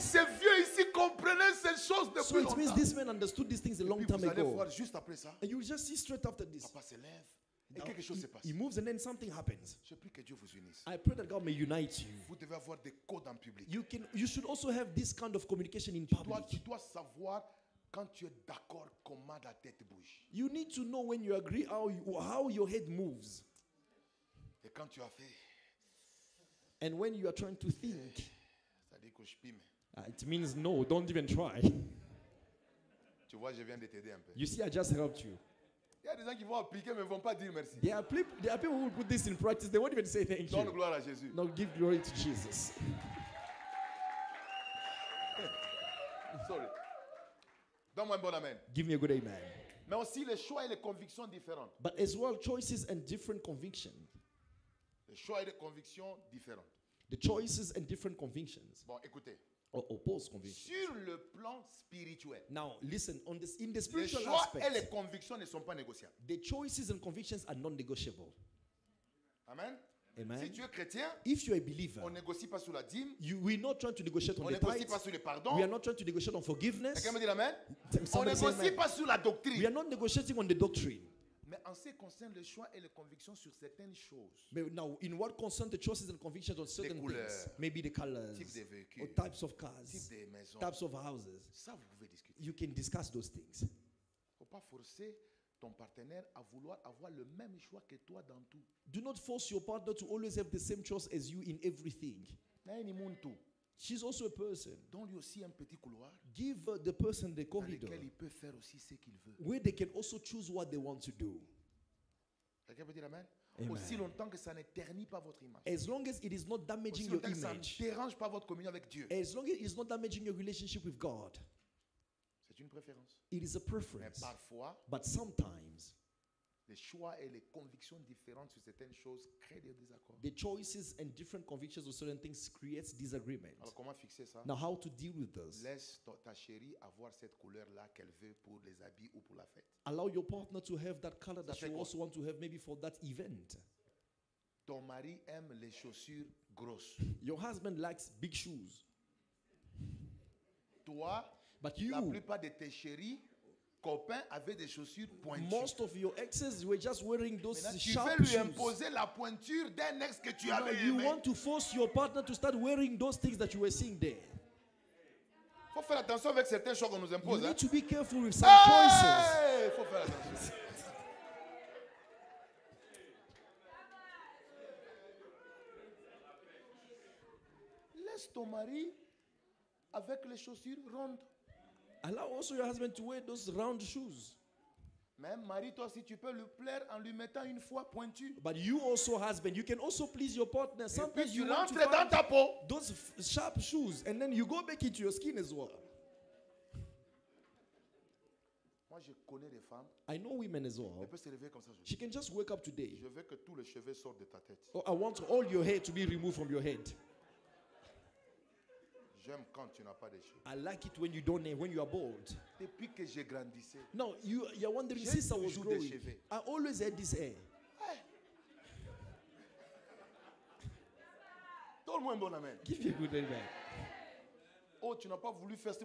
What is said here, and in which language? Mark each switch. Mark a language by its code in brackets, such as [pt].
[fr] ces vieux ici comprenaient ces choses [en] So [fr] depuis [en] it means [fr] longtemps. [en] this man understood these things a long [fr] Puis [en] time [fr] vous allez [en] ago. [fr] voir juste après ça, [en] And you will just see straight after this. [fr] papa se lève et [en] Now, [fr] quelque chose se passe. [en] he moves and then something happens. [fr] Je prie que Dieu vous unisse. [en] I pray that God may unite you. [fr] Vous devez avoir des codes en public. [en] You should also have this kind of communication in [fr] Tu [en] public. [fr] dois savoir quand tu es d'accord comment la tête bouge. [en] You need to know when you agree how your head moves. [fr] Et quand tu as fait, [en] And when you are trying to think, [fr] ça dit que je pime. [en] it means no, don't even try. [fr] Tu vois, je viens de t'aider un peu. [en] You see, I just helped you. [fr] Il y a des gens qui vont appliquer mais ne vont pas dire merci. [en] There are people who will put this in practice. They won't even say thank [fr] Donne [en] you. [fr] gloire à Jésus. [en] No, give glory to Jesus. Sorry. [fr] Donne-moi un bon amen. [en] Give me a good amen. [fr] Mais aussi les choix et les convictions différentes. [en] But as well, choices and different conviction. [fr] Les choix et les convictions différentes. [en] The choices and different convictions. [fr] Bon, écoutez. [en] Or opposed convictions. [fr] Sur le plan spirituel, [en] Now, listen, in the [fr] les [en] spiritual [fr] choix et les [en] aspect, [fr] convictions ne sont pas négociables. [en] the choices and convictions are non-negotiable. [fr] Amen. [en] Amen. [fr] Si tu es chrétien, [en] If you're a believer, [fr] on ne négocie pas sur la dîme, [en] we're not trying to negotiate [fr] on [en] on [fr] ne [en] the [fr] négocie [en] tithes. [fr] pas sur le pardon. [en] We are not trying to negotiate on forgiveness. [fr] Quelqu'un me dit amen. On ne [en] Somebody say [fr] négocie [en] amen. [fr] pas sur la [en] We [fr] doctrine. [en] are not negotiating on the doctrine. [fr] Mais en ce qui concerne les choix et les convictions sur certaines choses, [en] But now, in what concerns the choices and convictions on certain things, [fr] couleurs, [en] maybe the colors, [fr] type de [en] or [fr] véhicules, [en] types of [fr] type [en] cars, [fr] des maisons, [en] types of houses, [fr] ça vous pouvez discuter. [en] you can discuss those things. [fr] Il ne faut pas forcer ton partenaire à vouloir avoir le même choix que toi dans tout. [en] Do not force your partner to always have the same choice as you in everything. [fr] Mais il monte tout. [en] She's also a person. [fr] Donne-lui aussi un petit couloir [en] Give the person the [fr] dans [en] corridor [fr] lequel il peut faire aussi ce qu'il veut. [en] where they can also choose what they want to do. [fr] Quelqu'un peut dire amen? [en] Amen. [fr] Aussi longtemps que ça ne ternit pas votre image. [en] As long as it is not [fr] Aussi [en] damaging your [fr] longtemps que ça ne [en] image, [fr] dérange pas votre communion avec Dieu. [en] as long as it is not damaging your relationship with God, [fr] C'est une préférence. [en] it is a [fr] Mais [en] preference. [fr] parfois, [en] But sometimes, [fr] les choix et les convictions différentes sur certaines choses créent des désaccords. [en] the choices and different convictions of certain things creates disagreement. [fr] Alors comment fixer ça? [en] Now, how to deal with this? [fr] Laisse ta chérie avoir cette couleur-là qu'elle veut pour les habits ou pour la fête. [en] Allow your partner to have that color that [fr] fait [en] you [fr] quoi? [en] also want to have maybe for that event. [fr] Ton mari aime les chaussures grosses. [en] Your husband likes big shoes. [fr] Toi, [en] But [fr] la [en] you, [fr] plupart de tes chéris, copains avaient des chaussures pointues. [en] most of your exes were just wearing those [fr] Maintenant, tu [en] sharp [fr] veux lui [en] shoes. [fr] imposer la pointure d'un ex que tu [en] Now [fr] avais [en] you [fr] aimé. [en] want to force your partner to start wearing those things that you were seeing there. [fr] Faut faire attention avec certains choix qu'on nous [en] You [fr] impose. Hein? [en] need to be careful with some choices. [fr] Hey! Faut faire attention. Laisse ton mari avec les chaussures rondes. [en] Allow also your husband to wear those round shoes. [fr] Même mari, toi aussi, tu peux lui plaire en lui mettant une fois pointue. [en] But you also, husband, you can also please your partner. [fr] Et puis [en] Sometimes [fr] tu [en] you want to [fr] rentres dans [en] find [fr] ta peau. [en] those sharp shoes, and then you go back into your skin as well. [fr] Moi, je connais des femmes. [en] I know women as [fr] Elle [en] well. [fr] peut se réveiller comme ça. [en] She can just wake up today. [fr] Je veux que tous les cheveux sortent de ta tête. [en] Oh, I want all your hair to be removed from your head. [fr] J'aime quand tu n'as pas de cheveux. [en] I like it when you don't, when you are bald. [fr] Depuis que j'ai grandissé, [en] Now you're wondering, [fr] J'ai [en] since I was [fr] toujours des [en] growing, [fr] cheveux. [en] I always had this hair. [fr] donne-moi un bon amen. [en] Give me a good amen. [fr] Oh, tu n'as pas voulu faire ça.